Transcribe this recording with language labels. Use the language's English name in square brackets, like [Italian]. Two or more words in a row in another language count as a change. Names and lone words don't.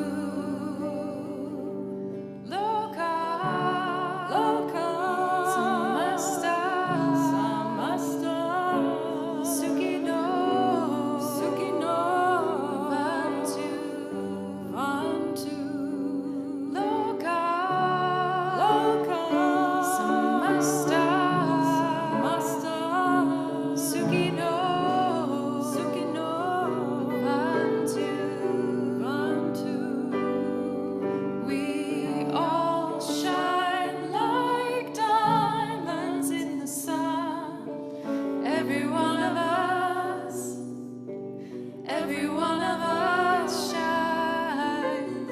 [Sanskrit] Loka samasta sukino bhavantu. Loka samasta sukino bhavantu. [English] We all shine like diamonds in the sun. Every one of us, every one of us shines.